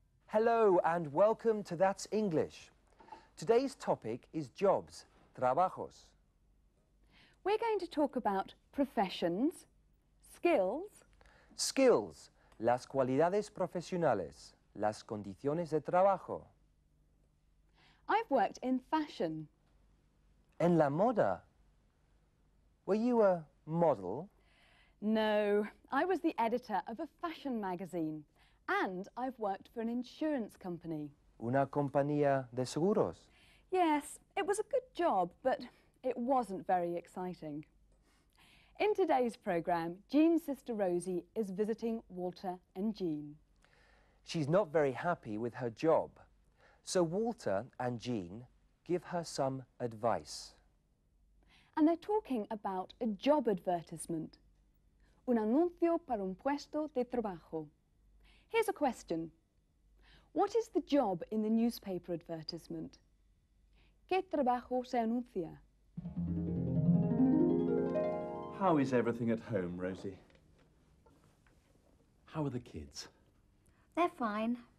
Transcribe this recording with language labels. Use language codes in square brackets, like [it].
[en] Hello and welcome to That's English. Today's topic is jobs, trabajos. We're going to talk about professions, skills. [es] Skills, las cualidades profesionales, las condiciones de trabajo. [en] I've worked in fashion. [es] En la moda. [en] Were you a model? No, I was the editor of a fashion magazine and I've worked for an insurance company. [es] Una compañía de seguros. [en] Yes, it was a good job, but it wasn't very exciting. In today's programme, Jean's sister Rosie is visiting Walter and Jean. She's not very happy with her job, so Walter and Jean give her some advice. And they're talking about a job advertisement. [es] Un anuncio para un puesto de trabajo. [en] Here's a question. What is the job in the newspaper advertisement? [es] ¿Qué trabajo se anuncia? [en] How is everything at home, Rosie? How are the kids? They're fine.